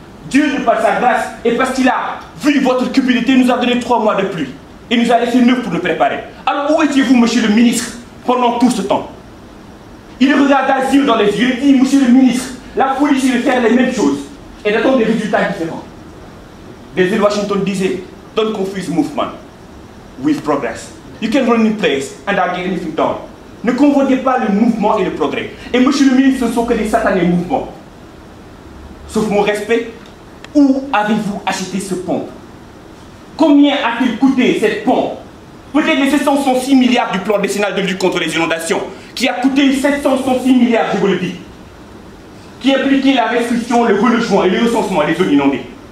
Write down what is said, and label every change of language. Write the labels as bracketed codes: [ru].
[fr] Dieu, de par sa grâce, et parce qu'il a vu votre cupidité, nous a donné 3 mois de pluie. Et nous a laissé 9 pour nous préparer. Alors où étiez-vous, monsieur le ministre, pendant tout ce temps? Il regarde Azir dans les yeux et dit, monsieur le ministre, la police est de faire les mêmes choses et d'attendre des résultats différents. [en] Denzel Washington disait, don't confuse movement with progress. You can run in place and not get anything done. [fr] Ne confondez pas le mouvement et le progrès. Et monsieur le ministre, ce ne sont que des satanés mouvements. Sauf mon respect, où avez-vous acheté ce pompe? Combien a-t-il coûté cette pompe? Peut-être les 706 milliards du plan décennal de lutte contre les inondations, qui a coûté 706 milliards, je vous le dis, qui impliquait la restriction, le relogement et le recensement des zones inondées.